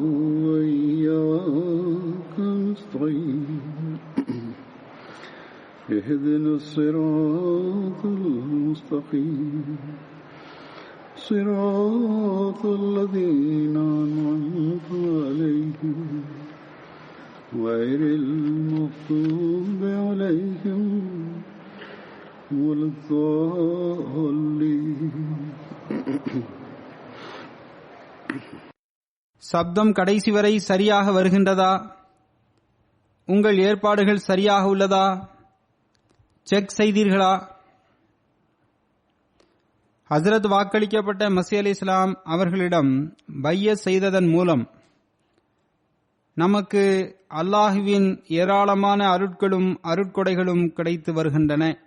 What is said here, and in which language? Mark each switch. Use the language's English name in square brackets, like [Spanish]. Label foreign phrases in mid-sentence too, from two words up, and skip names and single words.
[Arabic] وإياك نستعين اهدنا الصراط المستقيم صراط الذين أنعمت عليهم غير المغضوب عليهم ولا الضالين. [Tamil] சப்தம் கடைசி வரை சரியாக வருகின்றதா? உங்கள் ஏற்பாடுகள் சரியாக உள்ளதா? செக் செய்தீர்களா? ஹசரத் வாக்களிக்கப்பட்ட மஸீஹ் அலைஹிஸ்ஸலாம் அவர்களிடம் பையத் செய்ததன் மூலம் நமக்கு அல்லாஹுவின் ஏராளமான அருட்களும் அருட்கொடைகளும் கிடைத்து வருகின்றன.